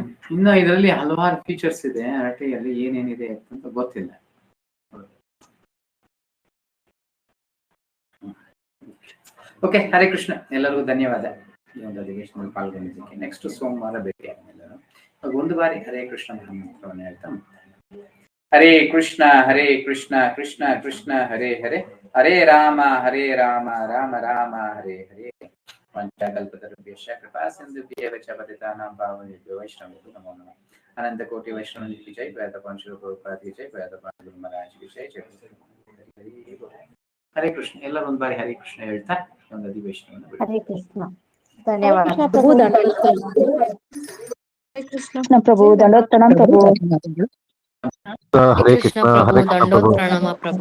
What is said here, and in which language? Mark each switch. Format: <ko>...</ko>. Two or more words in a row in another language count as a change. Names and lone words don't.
<kn>ಇನ್ನು ಇದರಲ್ಲಿ ಹಲವಾರು ಫೀಚರ್ಸ್ ಇದೆ. ಅರಟೆಯಲ್ಲಿ ಏನೇನಿದೆ ಅಂತ ಗೊತ್ತಿಲ್ಲ. ಓಕೆ, ಹರೇ ಕೃಷ್ಣ. ಎಲ್ಲರಿಗೂ ಧನ್ಯವಾದ ಈ ಒಂದು ಅಧಿವೇಶನದಲ್ಲಿ ಪಾಲ್ಗೊಂಡಿದ್ದಕ್ಕೆ. ನೆಕ್ಸ್ಟ್ ಸೋಮವಾರ ಭೇಟಿ ಆದ್ಮೇಲೆ ಒಂದು ಬಾರಿ</kn> <sa>ಹರೇ ಕೃಷ್ಣ ಮಹಾಮಂತ್ರವನ್ನು ಹೇಳ್ತಾ ಹರೇ ಕೃಷ್ಣ ಕೃಷ್ಣ ಕೃಷ್ಣ ಹರೇ ಹರೇ, ಹರೇ ರಾಮ ರಾಮ ರಾಮ ಹರೇ ಹರೇ. ಪಂಚಕಲ್ಪತರುಭ್ಯಶ್ಚ ಕೃಪಾ ಸಿಂಧುಭ್ಯೇವ ಚ ಪತಿತಾನಾಂ ಪಾವನೇಭ್ಯೋ ವೈಷ್ಣವೇಭ್ಯೋ ನಮೋ ನಮಃ.</sa> <hi>अनंत कोटि वैष्णव की जय, प्रयातपान श्री प्रभुपाद की जय, प्रयातपान गुरु महाराज की जय.</hi> <kn>ಹರೇ ಕೃಷ್ಣ. ಎಲ್ಲರೂ ಒಂದು ಬಾರಿ ಹರೇ ಕೃಷ್ಣ ಹೇಳ್ತಾ ಒಂದು ಅಧಿವೇಶನವನ್ನು ಬಿಡಿ. ಹರೇ ಕೃಷ್ಣ. ಧನ್ಯವಾದ ಪ್ರಭು. ಕೃಷ್ಣ ಪ್ರಭು, ದಂಡೋತ್ ಪ್ರಣಾಮ ಪ್ರಭು. ಹರೇ ಕೃಷ್ಣ ಪ್ರಭು, ದಂಡೋತ್ ಪ್ರಣಾಮ ಪ್ರಭು.</kn>